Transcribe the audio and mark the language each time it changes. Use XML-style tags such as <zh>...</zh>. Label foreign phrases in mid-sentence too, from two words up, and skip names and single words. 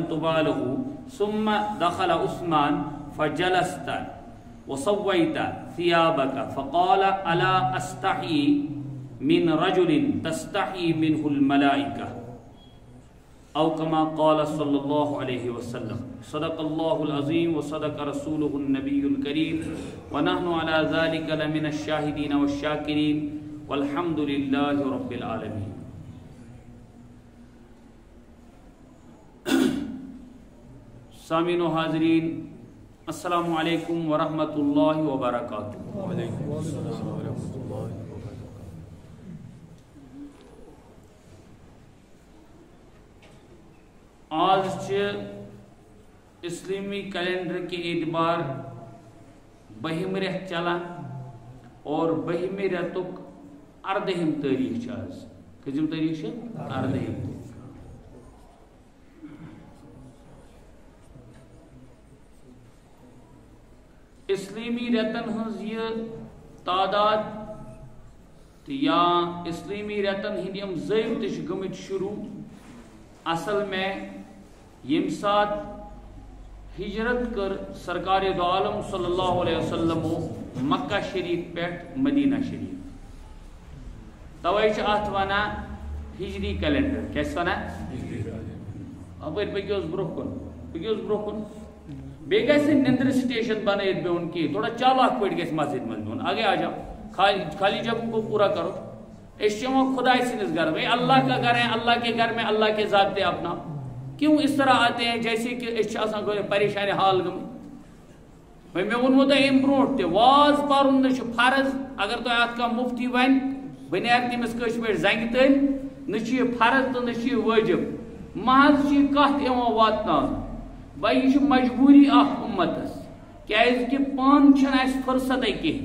<ar>تباله ثم دخل عثمان فجلست وصويت ثيابك فقال ألا أستحي من رجل تستحي منه الملائكة أو كما قال صلى الله عليه وسلم صدق الله العظيم وصدق رسوله النبي الكريم ونحن على ذلك لمن الشاهدين والشاكرين والحمد لله رب العالمين.</ar> <ur>سامعین و حاضرین</ur> <ar>السلام علیکم ورحمۃ اللہ وبرکاتہ. وعلیکم السلام ورحمۃ اللہ وبرکاتہ.</ar> <ur>آج اسلامی کیلنڈر کے اعتبار</ur> <ks>بہم رٮ۪تھ چلان اور بہم رٮ۪تُک 14ہم تٲریٖخ چھِ آز. کٔژِم تٲریٖخ چھِ؟ 14ہم. اسلامی رٮ۪تن ہٕنٛز یہِ تعداد تہٕ یا اسلامی رٮ۪تن ہٕنٛدۍ یِم ضٲبطہٕ تہِ چھِ گٔمٕتۍ شروع</ks> <ur>اصل میں</ur> <ks>ییٚمہِ ساتہٕ ہجرت کر سرکار دو عالم</ks> <ar>صلی اللہ علیہ وسلم</ar> <ks>مکہ شریف پٮ۪ٹھ مدینہ شریف. توے چھِ اتھ ونان ہجری کیلنڈر. کیٛاہ چھِ ونان؟ اپٲرۍ پٔکِو حظ برٛونٛہہ کُن پٔکِو حظ برٛونٛہہ کُن. بیٚیہِ گژھِ نہٕ نِندرِ سٹیشن بنٲیِتھ بِہُن کینٛہہ. تھوڑا چالاک پٲٹھۍ گژھِ مسجد منٛز بِہُن.</ks> <ur>آگے آ جاؤ. خالی جگہوں کو پورا کرو. اس</ur> <ks>یِوان خدائے سٕنٛدِس</ks> <ur>گھر میں. اللہ کا گھر ہے, اللہ کے گھر میں اللہ کے ضابطے اپنا. کیوں اس طرح آتے ہیں جیسے کہ اس</ur> <ks>چھِ آسان پریشانی حال گٔمٕتۍ. وۄنۍ مےٚ ووٚنمو تۄہہِ اَمہِ برونٛٹھ تہِ واز پرُن نہٕ چھُ فرض. اگر تۄہہِ اَتھ کانٛہہ مُفتی وَنہِ بہٕ نیرٕ تٔمِس کٲشِرۍ پٲٹھۍ زنٛگہِ تٔلۍ. نہ چھُ یہِ فرض تہٕ نہ چھُ یہِ واجب. محض چھِ یہِ کتھ یِوان واتناونہٕ. بھائی یہ چھُ مجبوری اکھ اُمتس. کیٛازِکہِ پانہٕ چھنہٕ اَسہِ فرصتٕے کِہیٖنۍ.</ks>